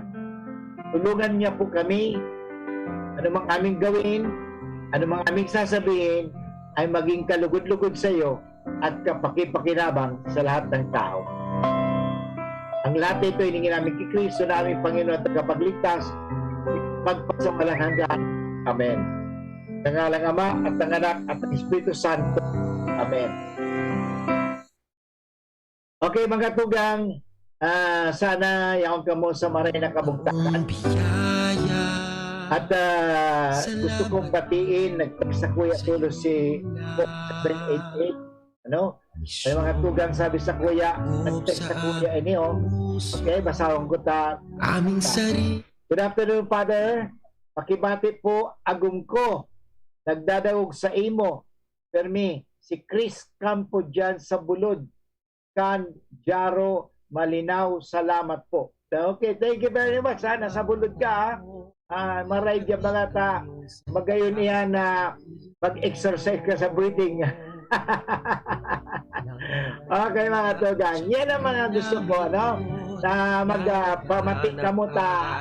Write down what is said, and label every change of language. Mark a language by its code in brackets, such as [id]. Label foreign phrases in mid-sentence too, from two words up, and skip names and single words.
[tl] Tulungan niya po kami, anumang aming gawin, anumang aming sasabihin, ay maging kalugod-lugod sa iyo at kapakipakinabang sa lahat ng tao. Ang lahat ito hiningin namin kay Kristo na aming Panginoon at tagapagligtas, pagpasawalang hanggan. Amen. Sa ngalang Ama at ng Anak at ng Espiritu Santo. Amen. [bik] Okay, mga tugang, sana yaon ka mo sa maray na kabugtakan. [tl] At gusto kong batiin, nag-text sa Kuya Tulo si 788. Ano? [bik] May mga tugang sabi sa Kuya, nag-text sa Kuya ini, oh. Okay, basahan ko ta. Aming sari. [en] Good afternoon, Father. [bik] Pakibati po agum ko. Nagdadawog sa imo. Permi, si Chris Campo dyan sa Bulod. Kan Jaro Malinaw, salamat po. [en] Okay, thank you very much. [bik] Nasa Bulod ka, ha? Maray dyan mga ta. Magayon iyan na mag-exercise ka sa breathing. Okay, mga tugang. [tl] Yan ang mga gusto ko, no? Na magpamatik ka mo ta.